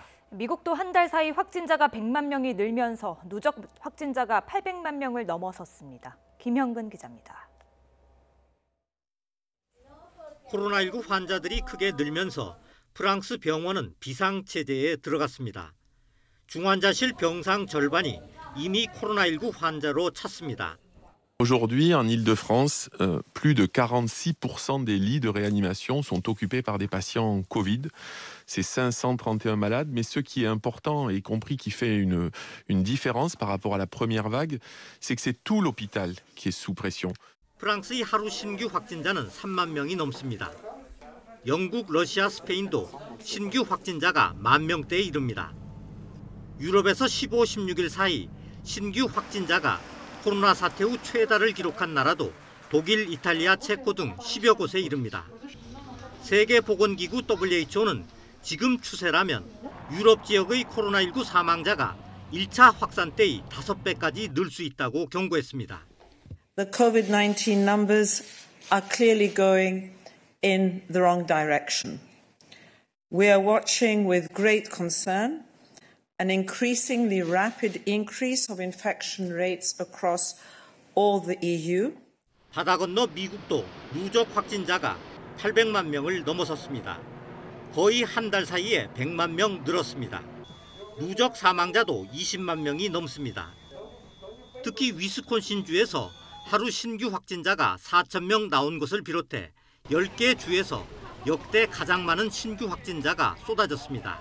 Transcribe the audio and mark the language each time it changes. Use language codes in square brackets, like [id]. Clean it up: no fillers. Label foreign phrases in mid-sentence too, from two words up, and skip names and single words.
[ko] 미국도 한 달 사이 확진자가 100만 명이 늘면서 누적 확진자가 800만 명을 넘어섰습니다. 김형근 기자입니다. 코로나19 환자들이 크게 늘면서 프랑스 병원은 비상체제에 들어갔습니다. 중환자실 병상 절반이 이미 코로나19 환자로 찼습니다. [fr] Aujourd'hui, en Île-de-France, plus de 46% des lits de réanimation sont occupés par des patients Covid. C'est 531 malades, mais ce qui est important, et y compris qui fait une différence par rapport à la première vague, c'est que c'est tout l'hôpital qui est sous pression. [ko] 프랑스의 하루 신규 확진자는 3만 명이 넘습니다. 영국, 러시아, 스페인도 신규 확진자가 1만 명대에 이릅니다. 유럽에서 15, 16일 사이 신규 확진자가 코로나 사태 후 최다를 기록한 나라도 독일, 이탈리아, 체코 등 10여 곳에 이릅니다. 세계보건기구 WHO는 지금 추세라면 유럽 지역의 코로나19 사망자가 1차 확산 때의 5배까지 늘 수 있다고 경고했습니다. [en] The COVID-19 numbers are clearly going in the wrong direction. We are watching with great concern an increasingly rapid increase of infection rates across all the EU. [ko] 바다 건너 미국도 누적 확진자가 800만 명을 넘어섰습니다. 거의 한 달 사이에 100만 명 늘었습니다. 누적 사망자도 20만 명이 넘습니다. 특히 위스콘신주에서 하루 신규 확진자가 4천 명 나온 것을 비롯해 10개 주에서 역대 가장 많은 신규 확진자가 쏟아졌습니다.